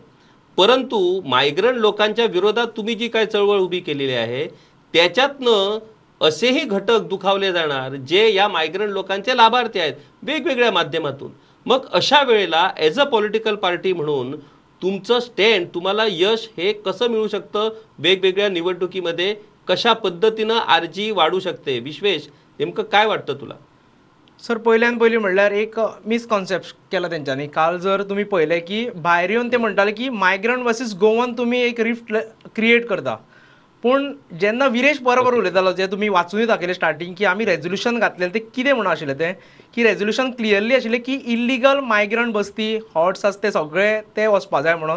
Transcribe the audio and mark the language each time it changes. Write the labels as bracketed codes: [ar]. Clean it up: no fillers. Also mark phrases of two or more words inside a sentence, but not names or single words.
[mr] परंतु मायग्रंट लोकांच्या विरोधात तुम्ही जी काय चळवळ उभी केलेली आहे, त्याच्यातनं असेही घटक दुखावले जाणार जे या मायग्रंट लोकांचे लाभार्थी आहेत वेगवेगळ्या माध्यमातून. मग अशा वेळेला [en] as a political party [mr] म्हणून तुमचं स्टँड, तुम्हाला यश हे कसं मिळू शकतं वेगवेगळ्या निवडणुकीमध्ये, कशा पद्धतीनं आरजी वाढू शकते? विश्वेश, नेमकं काय वाटतं तुला? [kok] सर पहिल्यान पयलीं म्हणल्यार एक मिसकॉन्सेप्ट केला तेंच्यांनी. काल जर तुमी पळयलें की भायर येवन ते म्हणटाले की [en] migrant versus Goan [kok] तुमी एक [en] rift create [kok] करता. पूण जेन्ना विरेश बरोबर उलयतालो, जे तुमी वाचूनय दाखयलें स्टार्टींग, की आमी रेजोल्युशन घातलेलें तें कितें म्हणून आशिल्लें तें, की [en] resolution clearly [kok] आशिल्लें की [en] illegal migrant [kok] बस्ती हॉट्स आसा ते सगळे ते वचपा जाय म्हणून.